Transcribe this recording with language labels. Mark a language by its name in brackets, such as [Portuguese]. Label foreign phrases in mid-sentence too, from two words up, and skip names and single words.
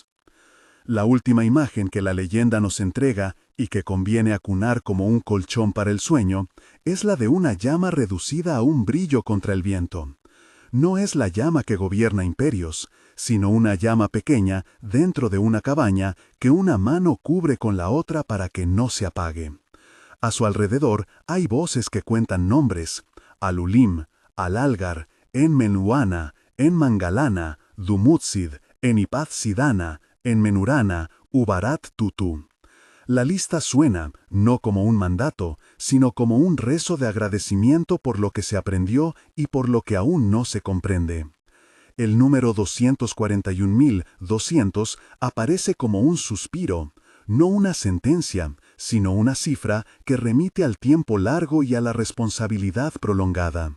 [Spanish] La última imagen que la leyenda nos entrega y que conviene acunar como un colchón para el sueño, es la de una llama reducida a un brillo contra el viento. No es la llama que gobierna imperios, sino una llama pequeña dentro de una cabaña que una mano cubre con la otra para que no se apague. A su alrededor hay voces que cuentan nombres: Alulim, Alalgar, Enmenluana, Enmangalana, Dumutsid, Enipaz Sidana, Enmenurana, Ubarat Tutu. La lista suena, no como un mandato, sino como un rezo de agradecimiento por lo que se aprendió y por lo que aún no se comprende. El número 241.200 aparece como un suspiro, no una sentencia, sino una cifra que remite al tiempo largo y a la responsabilidad prolongada.